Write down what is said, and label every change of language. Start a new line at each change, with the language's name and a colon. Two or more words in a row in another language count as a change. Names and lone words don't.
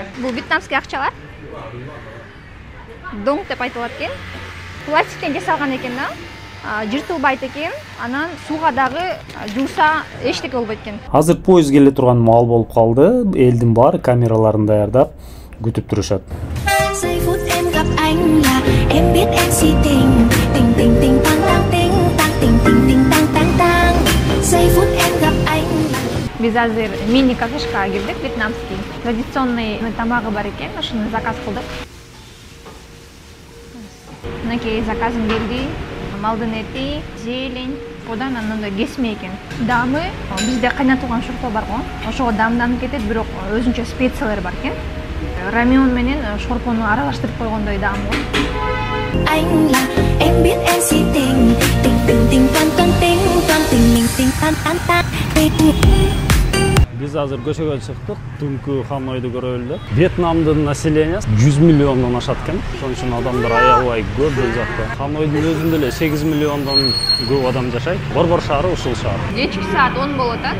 Kyrgyz: Бул вьетнамский акчалар. Донг деп айтылат экен. Пластиктен жасалган экен да. Жыртылбайт экен, анан сууга дагы жууса эчтеке болбойт экен. Азыр поезд келе турган маал болуп калды. Элдин баары камераларын даярдап күтүп турушат.
Vietnamese: Giây phút em gặp anh là em biết em si tình, tình tình tình tang tang tình, tang tình tình tình tang tang tang. Giây phút em gặp anh.
Kyrgyz: Биз азыр мини кафешка кирдик, вьетнамский. Традиционный тамагы бар экен, ошону заказ кылдык. Мынакей заказым келди. Малдын эти, зелень, одан анандай кесме экен. Дамы, бизде кайнатылган шорпо бар го. Ошого дамданып кетет, бирок өзүнчө специялар бар экен. Рамен менен шорпону аралаштырып койгондой даамы бар.
Vietnamese: Anh là em biết em si tình, tình tình tình tan tan tình, tan tình mình tình tan tan tan.
Kyrgyz: Биз азыр көчөгө чыктык. Түнкү Ханойду көрөлү. Вьетнамдын населениясы 100 миллиондон ашат экен. Ошон үчүн адамдар аябай көп бул жакта. Ханойдун өзүндө эле 8 миллиондон көп адам жашайт. Борбор шаары ушул шаар. Кечки саат 10 болот а.